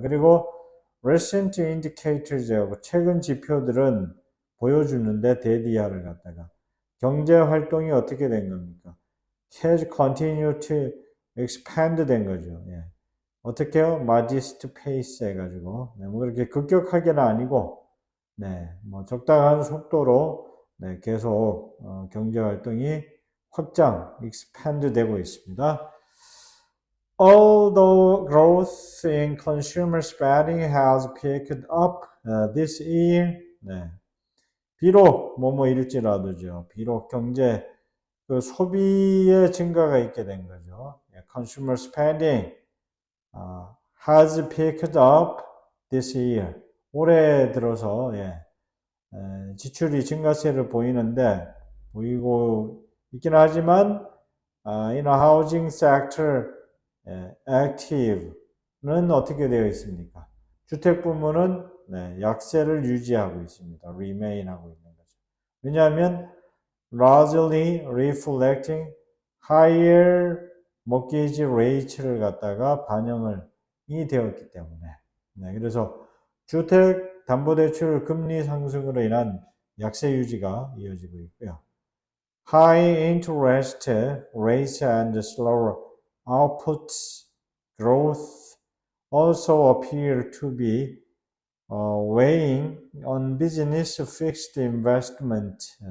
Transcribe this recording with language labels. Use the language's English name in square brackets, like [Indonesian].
[Korean] 그리고 [English] recent indicators [Korean] 하고 최근 지표들은 보여주는데 대디아를 갖다가 경제 활동이 어떻게 된 겁니까? [English] Has continued to expand [Korean] 된 거죠. 예. 어떻게요? [English] modest pace [Korean] 해가지고 네, 뭐 그렇게 급격하게는 아니고 네, 뭐 적당한 속도로 네, 계속 경제 활동이 확장, expand 되고 있습니다. [English] Although growth in consumer spending has picked up this year, 네, [Korean] 비록 뭐뭐일지라도죠. 비록 경제 그 소비의 증가가 있게 된 거죠. [English] Consumer spending has picked up this year. [Korean] 올해 들어서 지출이 증가세를 보이고 있긴 하지만 [English] in a housing sector active [Korean] 는 어떻게 되어 있습니까? 주택 부문은 약세를 유지하고 있습니다. remain 하고 있는 거죠. 왜냐하면 [English] largely reflecting higher mortgage rates [Korean] 를 갖다가 반영이 되었기 때문에 그래서 주택 담보대출 금리 상승으로 인한 약세 유지가 이어지고 있고요. [English] High interest rates and slower output growth also appear to be weighing on business fixed investment.